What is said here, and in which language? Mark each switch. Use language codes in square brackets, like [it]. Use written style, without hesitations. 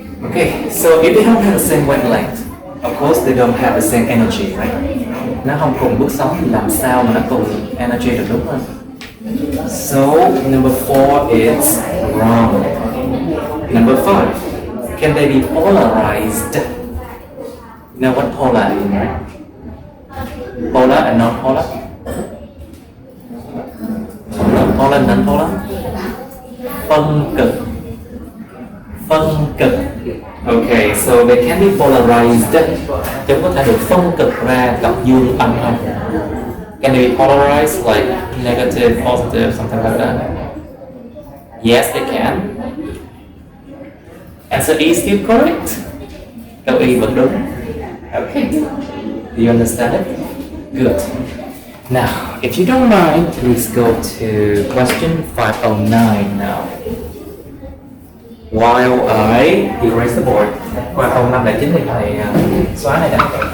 [en] Okay, so if they don't have the same wavelength, of course they don't have the same energy, right? [vi] Nó không cùng bước sóng thì làm sao mà nó cùng energy được, đúng không? [en] So number 4 is wrong. Number 5, can they be polarized? You know what polar is, right? Polar and non-polar. Polar and non-polar. [vi] Phân cực. Phân cực. [en] Okay, so they can be polarized. [vi] Chúng có thể được phân cực ra cực dương âm không? [en] Can they be polarized, like negative, positive, something like that? Yes, they can. Answer E is still correct. [vi] Câu E vẫn đúng. [en] Okay. Do you understand it? Good. Now, if you don't mind, please go to question 509 now. While I erase the board. [vi] Qua câu 509 thì thầy xóa này đã.